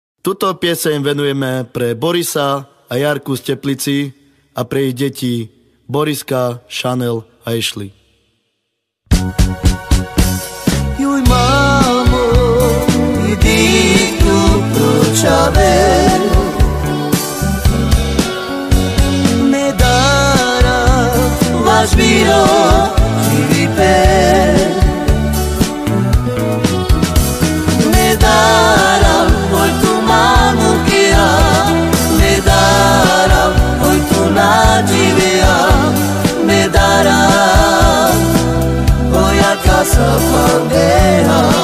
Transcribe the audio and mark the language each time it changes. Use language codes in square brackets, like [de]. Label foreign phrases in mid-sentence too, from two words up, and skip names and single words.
[sk] Tuto pieseň venujeme pre Borisa a Jarku z Teplici a pre ich deti Boriska, Chanel a Ashley. [rom] Juj mamo, idi tu pročave, Medara, vaš biro, živi per. Medara, oj tu mamu kija, Medara, oj tu nađivija, Medara, oja casa pandeja.